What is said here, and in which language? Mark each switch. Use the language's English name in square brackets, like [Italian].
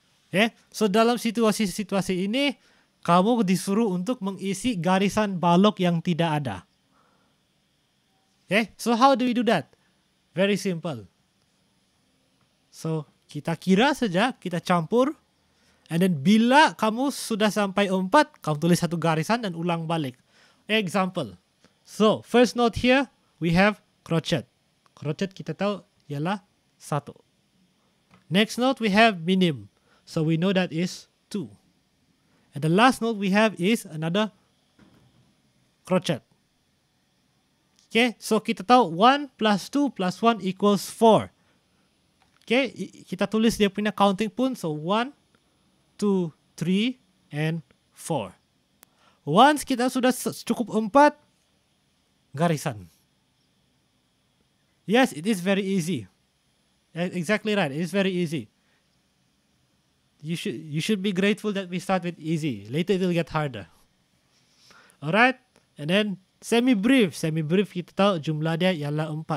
[Malay] Okay, so dalam situasi-situasi ini, kamu disuruh untuk mengisi garisan balok yang tidak ada. [English] Okay, so how do we do that? Very simple. [Malay] So, kita kira saja, kita campur, and then bila kamu sudah sampai 4, kamu tulis satu garisan dan ulang balik. [English] Example. So, first note here, we have crochet. [Malay] Crochet kita tahu ialah 1. [English] Next note we have minim. So we know that is 2. And the last note we have is another crochet. Okay, so [Malay] kita tahu [English] 1 plus 2 plus 1 equals 4. [Malay] Okay, kita tulis dia punya counting pun. So 1, 2, 3, and 4. Once kita sudah cukup 4, garisan. [English] Yes, it is very easy. Exactly right. It is very easy. You should be grateful that we start with easy. Later it will get harder. Alright? And then semi-brief. [Malay] Semi-brief kita tahu jumlah dia ialah 4.